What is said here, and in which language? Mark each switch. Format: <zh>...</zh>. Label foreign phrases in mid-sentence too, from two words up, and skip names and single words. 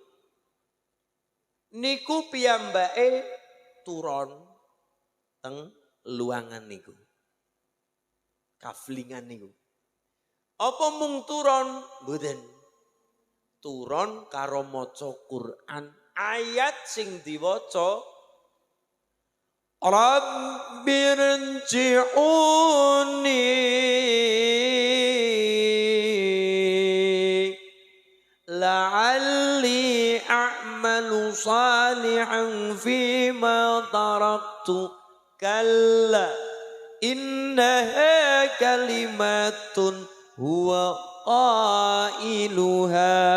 <jv>niku piyambake turon teng luangan niku kaflingan niku apa mung turon mboten turon karo maca Quran ayat sing diwaca</jv> <ar>رب ارجعون لعلي أعمل صالحا فيما تركت كلا إنها كلمة هو قائلها</ar>